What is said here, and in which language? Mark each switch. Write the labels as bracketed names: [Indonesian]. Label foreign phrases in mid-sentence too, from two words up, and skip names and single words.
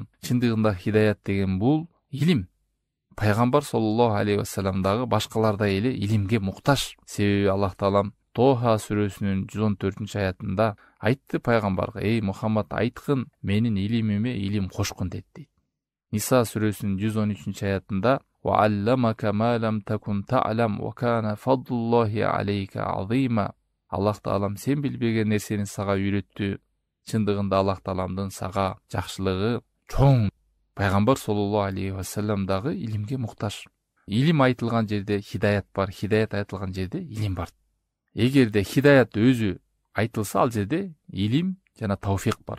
[Kyrgyz] Чындыгында хидаят деген бул илим. Пайгамбар [Arabic] صلى الله عليه وسلم [Kyrgyz] дагы башкалардай эле илимге муктаж. Себеби Аллах Таалам Тоха сүрөсүнүн 114-аятында айтты пайгамбарга: "Эй Мухаммад, айткын, менин илимиме илим кошкун" дейт. Ниса сүрөсүнүн 113-аятында: [Arabic] "وعلمك ما لم تكن تعلم وكان فضل الله عليك عظيما". [Kyrgyz] Аллах Таалам сен билбеген нерсени сага үйрөттү. Чындыгында Аллах Тааламдын сага жакшылыгы чоң. Пайгамбар [Arabic] صلى الله عليه وسلم [Kyrgyz] дагы илимге муктаж. Илим айтылган жерде хидаят бар, хидаят айтылган жерде илим бар. Эгерде хидаят өзү айтылса, ал жерде илим жана тавфик бар.